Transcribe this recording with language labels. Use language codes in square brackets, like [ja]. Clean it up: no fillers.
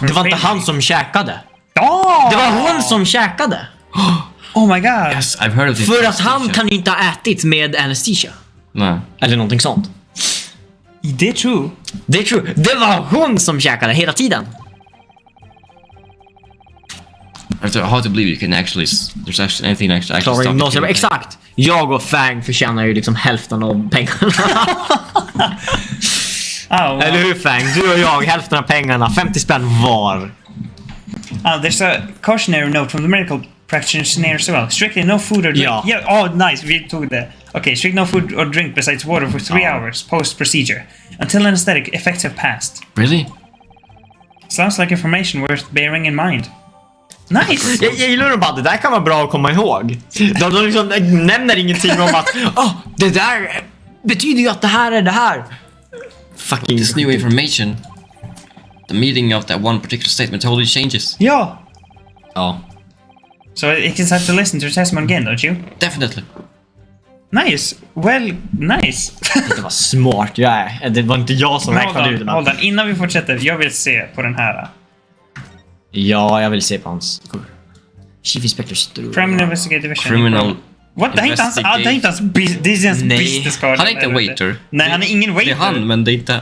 [sv] Det var inte han som käkade. Oh! Det var hon som käkade. [en] Oh my god! Yes, I've heard of this. [sv] För att han kan inte ha ätit med anesthesia. Nej. Eller någonting sånt. Det är true. Det är true. Det var hon som käkade hela tiden. [en] I hard to believe you can actually... There's actually anything that actually [sv] Klarar [en] stop [sv] gymnasiet. [en] you. [sv] Exakt. Jag och Fang förtjänar ju liksom hälften av pengarna. Eller hur Fang? Du och jag, hälften av pengarna. 50 spänn var. [en] There's a cautionary note from the medical practitioner as well. Strictly no food or drink. [sv] Ja. [en] Yeah. Oh, nice. We took that. Okay, strict no food or drink besides water for 3 hours post-procedure until anesthetic effects have passed. Really? Sounds like information worth bearing in mind. Nice! [sv] Jag gillar nog bara, det där kan vara bra att komma ihåg. De liksom nämner ingenting om att det där betyder ju att det här är det här. [en] Fucking This new information. The meaning of that one particular statement totally changes. [sv] Ja! Ja. [en] So it can have to listen to the testimony again, don't you? Definitely. Nice! Well, nice! [sv] Det var smart jag är. Det var inte jag som räknade ut det. [en] Hold on. [sv] Innan vi fortsätter, jag vill se på den här. Ja, jag vill se på hans kort. [en] Chief Inspector Struve. Criminal Investigative Division. Criminal... [sv] What? Det är inte hans business card. Han är inte en waiter. Nej, han är ingen waiter. Det är han, men det är inte...